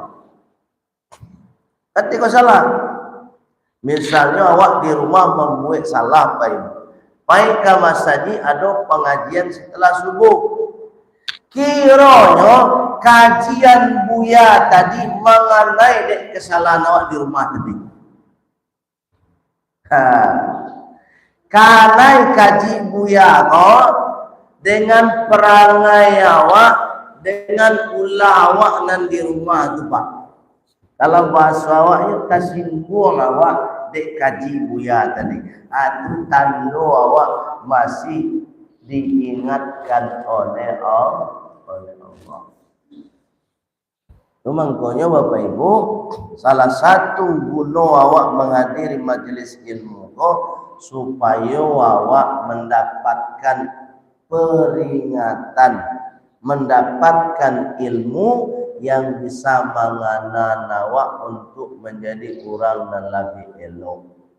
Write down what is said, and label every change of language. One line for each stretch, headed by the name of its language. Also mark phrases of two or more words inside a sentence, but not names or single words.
Indonesian: Ketika salah, misalnya awak di rumah membuat salah Bapak Ibu, baik ke masjid ada pengajian setelah subuh. Kiranya kajian Buya tadi mengenai dek kesalahan awak di rumah tadi. Karena kaji Buya kok dengan perangai awak, dengan ulah awak nan di rumah tu Pak. Kalau bahasa awaknya tersinggung awak dek kaji Buya tadi. Itu tanda awak masih diingatkan oleh Allah. Makanya Bapak Ibu, salah satu guna awak menghadiri majelis ilmu supaya awak mendapatkan peringatan, mendapatkan ilmu yang bisa menganan awak untuk menjadi orang dan lebih elok.